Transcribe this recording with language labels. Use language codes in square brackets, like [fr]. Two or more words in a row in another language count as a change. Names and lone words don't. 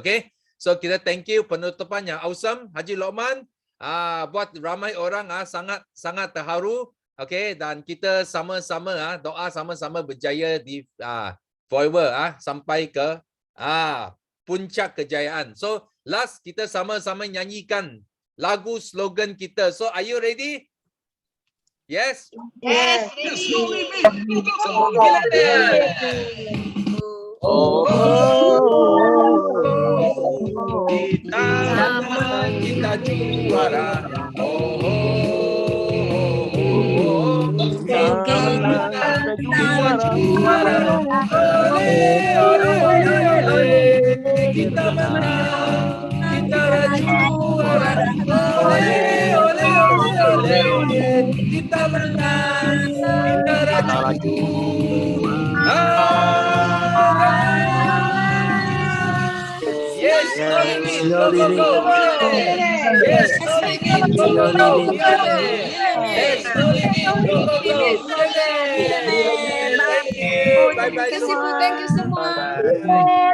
[ms] Okay, so kita [en] thank you [ms] penutupan yang awesome Haji Lokman, buat ramai orang sangat terharu. Okay, dan kita sama-sama doa sama-sama berjaya di forever sampai ke puncak kejayaan. So last kita sama-sama nyanyikan lagu slogan kita. [en] So are you ready? Yes? Yes. [ms] Kita juara. Kita menang, kita juara. Kita menang, kita juara. [en] Yes, no limit, go, go, go. Yes, no limit, go, go, go. Yes, no limit, go, go, go. Bye bye [ms] semua. [en] Thank you [ms] semua.